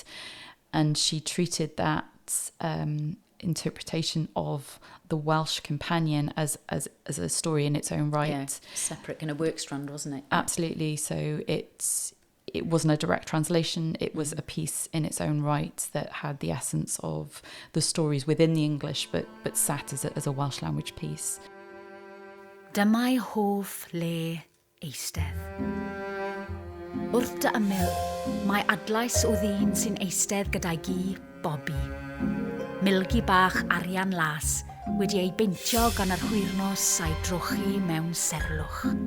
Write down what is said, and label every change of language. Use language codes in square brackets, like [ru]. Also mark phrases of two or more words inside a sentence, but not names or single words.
[en] And she treated that interpretation of the Welsh companion as a story in its own right. Yeah, separate kind of work strand, wasn't it? Absolutely. So it wasn't a direct translation. It was a piece in its own right that had the essence of the stories within the English, but sat as a Welsh language piece. [cy] Dyma'i hoff le eistedd. Wrth dy ymyl, mae adlais o ddyn sy'n eistedd gyda'i gi, Bobby. Milgi bach arian las wedi ei beintio gan yr hwyrnos a'i drochi mewn serlwch.